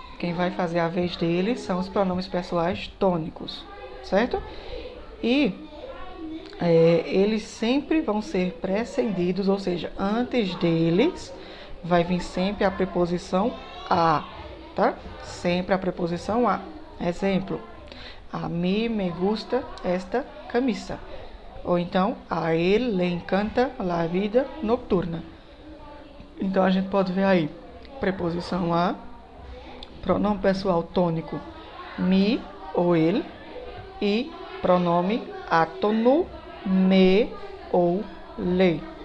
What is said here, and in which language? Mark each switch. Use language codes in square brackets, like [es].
[pt] Quem vai fazer a vez dele são os pronomes pessoais tônicos, certo? E eles sempre vão ser precedidos, ou seja, antes deles vai vir sempre a preposição a, tá? Sempre a preposição a. [es] Exemplo, a mí me gusta esta camisa. [pt] Ou então, [es] a él le encanta la vida nocturna. [pt] Então, a gente pode ver aí, preposição a, pronome pessoal tônico mi ou ele, e pronome átono me ou le.